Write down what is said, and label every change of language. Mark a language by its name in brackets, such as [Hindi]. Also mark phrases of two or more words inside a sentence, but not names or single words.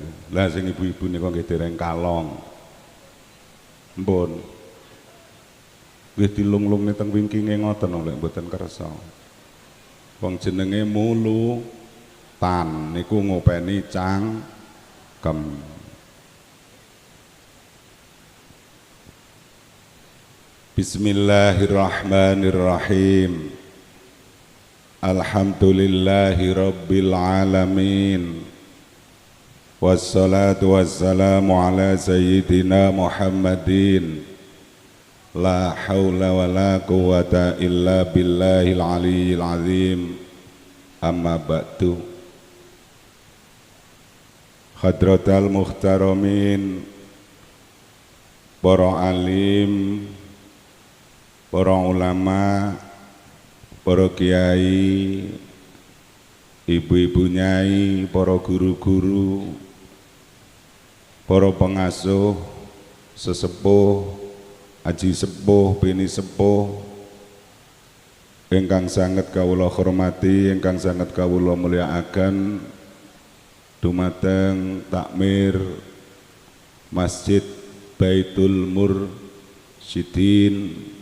[Javanese] Lah sing ibu-ibu niku nggih dereng kalong. Mpun. Nggih dilung-lungne teng wingkinge ngoten lho mboten kersa. Wong jenenge mulu tan niku ngopeni cangkem. [Arabic] بسم الله الرحمن الرحيم. الحمد لله رب العالمين. والصلاة والسلام على سيدنا محمد. لا حول ولا قوة إلا بالله العلي العظيم. أما بعد. حضرات المحترمين, [Javanese] para alim, para ulama, para kiai, ibu-ibu nyai, para guru-guru, para pengasuh, sesepuh, aji sepuh, bini sepuh, ingkang sanget kawula hormati, ingkang sanget kawula mulyakaken, dumateng takmir Masjid Baitul Mursyidin,